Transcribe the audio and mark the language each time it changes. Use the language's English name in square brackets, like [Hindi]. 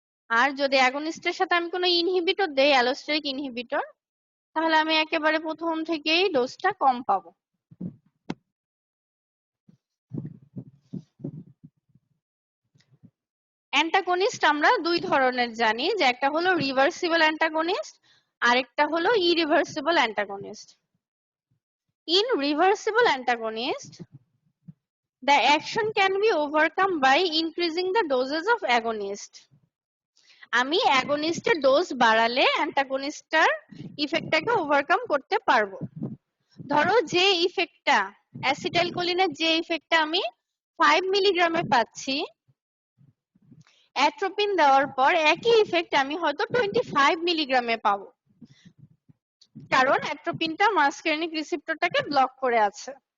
[Bangla] আর যদি অ্যাগনিস্টের সাথে আমি কোনো ইনহিবিটর দেই, অ্যালোস্টেরিক ইনহিবিটর, তাহলে আমি একেবারে প্রথম থেকেই ডোজটা কম পাবো। অ্যান্টাগনিস্ট আমরা দুই ধরনের জানি, যে একটা হলো রিভার্সিবল অ্যান্টাগনিস্ট, আরেকটা হলো irreversible antagonist. [English] In reversible antagonist, the action can be overcome by increasing the doses of agonist. [Bangla] আমি অ্যাগনিস্টের ডোজ বাড়ালে অ্যান্টাগনিস্টটার ইফেক্টটাকে ওভারকাম করতে পারবো। ধরো যে ইফেক্টটা অ্যাসিটাইলকোলিনের যে ইফেক্টটা আমি 5 মিলিগ্রামে পাচ্ছি, অ্যাট্রোপিন দেওয়ার পর একই ইফেক্ট আমি হয়তো 25 মিলিগ্রামে পাবো, কারণ অ্যাট্রোপিনটা মাসকারেনিক রিসেপ্টরটাকে ব্লক করে আছে।